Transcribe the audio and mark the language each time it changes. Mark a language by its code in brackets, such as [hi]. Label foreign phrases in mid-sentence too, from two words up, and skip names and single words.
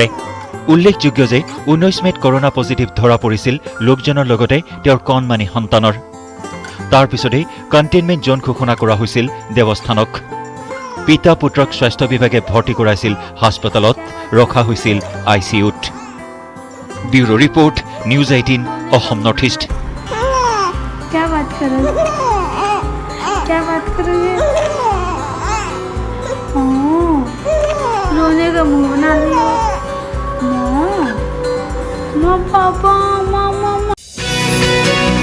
[as] উল্লেখযোগ্য যে 19 মেত কৰোনা পজিটিভ ধৰা পৰিছিল লোকজনৰ লগতে তেওঁৰ কণমানি সন্তানৰ। তাৰ পিছতেই [en] containment zone [as] ঘোষণা কৰা হৈছিল দেৱস্থানক। পিতা পুত্ৰক স্বাস্থ্য বিভাগে ভৰ্তি কৰাইছিল হাস্পতালত, ৰখা হৈছিল ICUত। [en] bureau report, [as] নিউজ 18 অসম নৰ্থ ইষ্ট। [hi] क्या बात करोगे? रोने का मुंह बना दिया। माँ, पापा, माँ।